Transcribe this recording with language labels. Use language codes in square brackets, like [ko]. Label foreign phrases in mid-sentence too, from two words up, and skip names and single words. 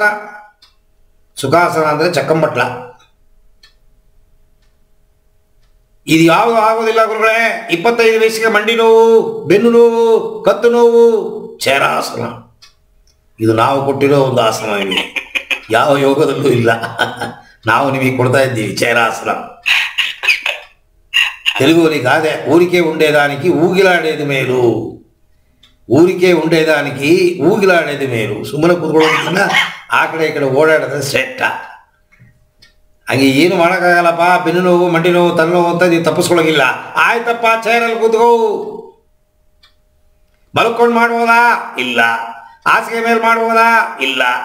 [kn] ಸುಖಾಸನ ಅಂದರೆ ಚಕ್ಕಂಬಟ್ಲ. ಇದು ಯಾವುದು ಆಗೋದಿಲ್ಲ ಗುರುಗಳೇ. 25 ವಯಸ್ಸಿಗೆ ಮಂಡಿ ನೋವು, ಬೆನ್ನು ನೋವು, ಕತ್ತು ನೋವು, ಚೇರಾಸನ. ಇದು ನಾವು ಕೊಟ್ಟಿರೋ ಒಂದು ಆಸನ. ನಿಮಗೆ ಯಾವ ಯೋಗದಲ್ಲೂ ಇಲ್ಲ. ನಾವು ನಿಮಗೆ ಕೊಡ್ತಾ ಇದ್ದೀವಿ ಚೇರಾಸನ. [te] తెలుగుని కాదే ఊరికే ఉండేదానికి ఊగిలాడేది మేలు. ఊరికె ఉండేదానికి ఊగిలాడేదు మేలు. [kn] ಸುಮ್ಮನೆ ಕೂತ್ಕೊಳ್ಳೋದಕ್ಕಿಂತ ಆ ಕಡೆ ಈ ಕಡೆ ಓಡಾಡೋದು ಶ್ರೇಷ್ಠ. ಹಾಗೆ ಏನು ಮಾಡೋಕ್ಕಾಗಲ್ಲಪ್ಪ, ಬೆನ್ನು ನೋವು, ಮಂಡಿ ನೋವು, ತಲೆನೋವು ಅಂತ ನೀವು ತಪ್ಪಿಸ್ಕೊಳ್ಳೋಂಗಿಲ್ಲ. ಆಯ್ತಪ್ಪ, ಚೇರಲ್ಲಿ ಕೂತ್ಕೋ. ಮಲ್ಕೊಂಡು ಮಾಡ್ಬೋದಾ? ಇಲ್ಲ. ಹಾಸಿಗೆ ಮೇಲೆ ಮಾಡ್ಬೋದಾ? ಇಲ್ಲ.